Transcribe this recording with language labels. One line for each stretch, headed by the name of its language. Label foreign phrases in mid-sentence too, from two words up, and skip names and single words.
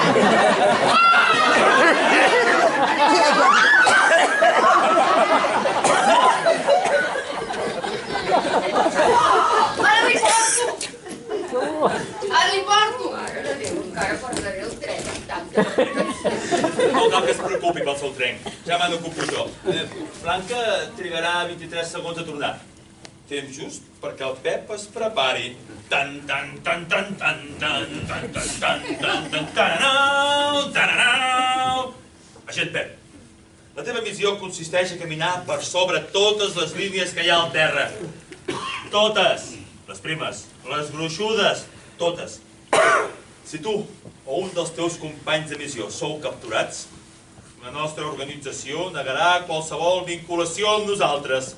Catalan: Ara li porto! Ara li porto! Mare de Déu, encara portaré el tren amb tanta. No cal que es preocupi pel seu tren. Ja me n'ocupo jo. Blanca trigarà 23 segons a tornar. Temps just perquè el Pep es prepari. Tan, tan, tan, tan, tan, tan, tan, tan, tan, tan, tan, taranau, taranau. Agent Pep, la teva missió consisteix a caminar per sobre totes les línies que hi ha al terra. Totes. Les primes, les gruixudes, totes. Si tu o un dels teus companys de missió sou capturats, la nostra organització negarà qualsevol vinculació amb nosaltres.